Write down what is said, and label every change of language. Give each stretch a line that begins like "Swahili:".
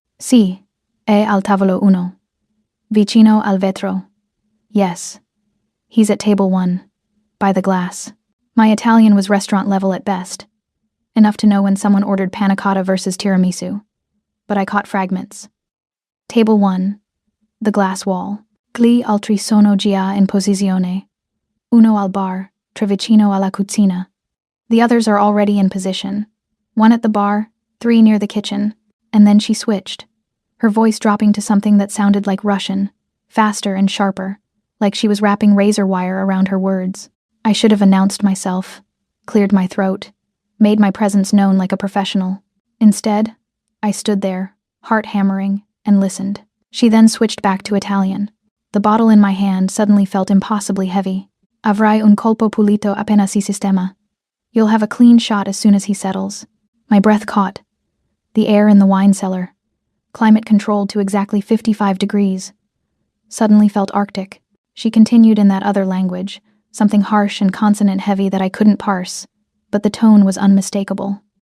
Italian: Si, è al tavolo uno. Vicino al vetro.
English: Yes. He's at table 1, by the glass. My Italian was restaurant level at best, enough to know when someone ordered panna cotta versus tiramisu, but I caught fragments. Table 1, the glass wall.
Italian: Gli altri sono già in posizione. Uno al bar, tre vicino alla cucina.
English: The others are already in position. 1 at the bar, 3 near the kitchen, and then she switched, her voice dropping to something that sounded like Russian, faster and sharper, like she was wrapping razor wire around her words. I should have announced myself, cleared my throat, made my presence known like a professional. Instead, I stood there, heart hammering, and listened. She then switched back to Italian. The bottle in my hand suddenly felt impossibly heavy.
Italian: Avrai un colpo pulito appena si sistema.
English: You'll have a clean shot as soon as he settles. My breath caught. The air in the wine cellar, climate controlled to exactly 55 degrees, suddenly felt arctic. She continued in that other language, something harsh and consonant-heavy that I couldn't parse, but the tone was unmistakable.